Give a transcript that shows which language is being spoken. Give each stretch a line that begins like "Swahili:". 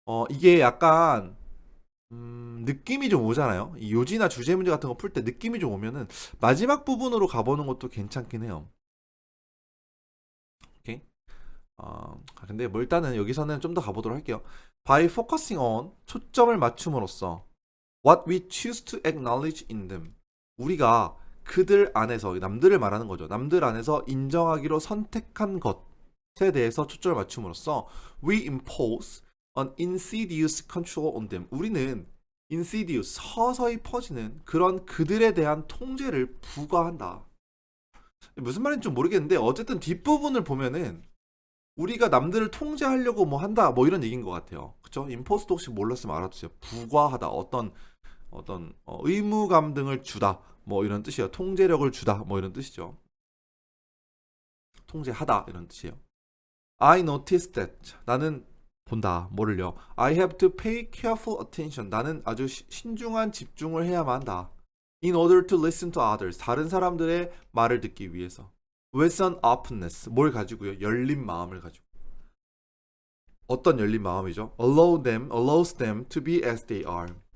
Korean: 이게 약간 느낌이 좀 오잖아요. 이 요지나 주제 문제 같은 거 풀 때 느낌이 좀 오면은 마지막 부분으로 가보는 것도 괜찮긴 해요. 오케이. 근데 뭐 일단은 여기서는 좀 더 가보도록 할게요.
English: By focusing on
Korean: 초점을 맞춤으로써
English: what we choose to acknowledge in them
Korean: 우리가 그들 안에서 남들을 말하는 거죠. 남들 안에서 인정하기로 선택한 것에 대해서 초점을 맞춤으로써
English: we impose an insidious control on them
Korean: 우리는 insidious 서서히 퍼지는 그런 그들에 대한 통제를 부과한다. 무슨 말인지 좀 모르겠는데 어쨌든 뒷부분을 보면은 우리가 남들을 통제하려고 뭐 한다 뭐 이런 얘기인 것 같아요. 그쵸? 임포스도 혹시 몰랐으면 알아두세요. 부과하다 어떤 의무감 등을 주다 뭐 이런 뜻이에요. 통제력을 주다 뭐 이런 뜻이죠. 통제하다 이런 뜻이에요.
English: I noticed that
Korean: 나는 본다 뭐를요.
English: I have to pay careful attention
Korean: 나는 아주 신중한 집중을 해야만 한다.
English: In order to listen to others
Korean: 다른 사람들의 말을 듣기 위해서.
English: With an openness
Korean: 뭘 가지고요? 열린 마음을 가지고. 어떤 열린 마음이죠?
English: Allows them to be as they are.